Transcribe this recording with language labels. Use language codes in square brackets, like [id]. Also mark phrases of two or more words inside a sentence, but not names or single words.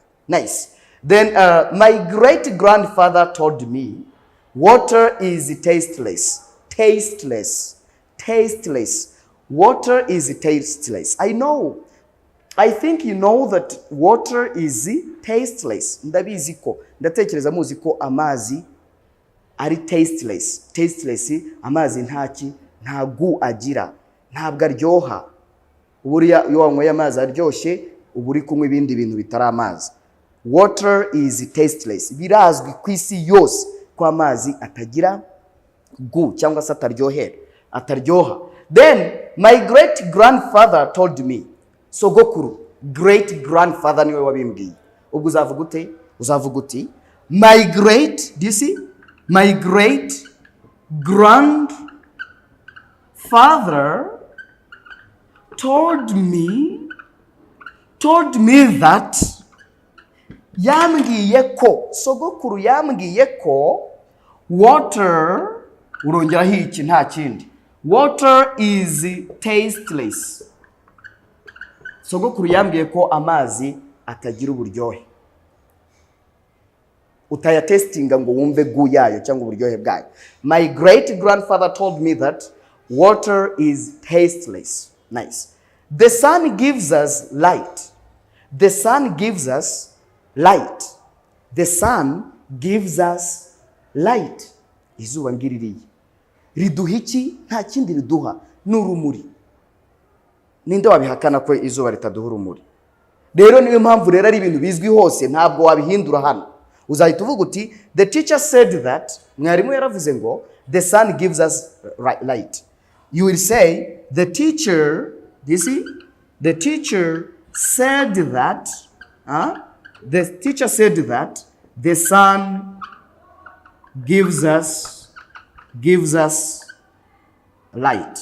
[en] Nice. Then my great grandfather told me water is tasteless. Water is tasteless. I think you know that water is tasteless. [rw] Ndabizi ko ndatekereza muzi ko amazi ari tasteless. Amazi ntagu agira, ntabwo aryoha. Uburiya iyo wanyweye amazi aryoshye uburi kunywa ibindi bintu bitari amazi. [en] Water is tasteless. [rw] Birazwi ku isi yose ko amazi atagira gu cyangwa se ataryoha. [en] Then my great grandfather told me. [rw] Sogokuru, [en] great grandfather [rw] niwe wabimbwiye. Ubwo uzavuga ute? Uzavuga uti [en] my great, do you see? My great grandfather told me that [rw] yambwiye ko, sogokuru yambwiye ko water, urongeraho iki nta kindi, [en] water is tasteless. [rw] Sogokuru yambwiye ko amazi atagira uburyohe. Utayatestinga ngo wumve gu yayo cyangwa uburyohe bwayo. [en] My great grandfather told me that water is tasteless. Nice. The sun gives us light. The sun gives us light. The sun gives us light. [rw] Izuba ngiririye riduha iki? Nta kindi riduha n'urumuri. Ninde wabihakana ko izuba ritaduha urumuri? Rero niyo mpamvu rero ari ibintu bizwi hose, ntabwo wabihindura hano. Uzahita uvuga uti [en] the teacher said that, [rw] mwarimu yaravuze ngo [en] the sun gives us light. You will say the teacher, do you see? The teacher said that, the teacher said that the sun gives us light.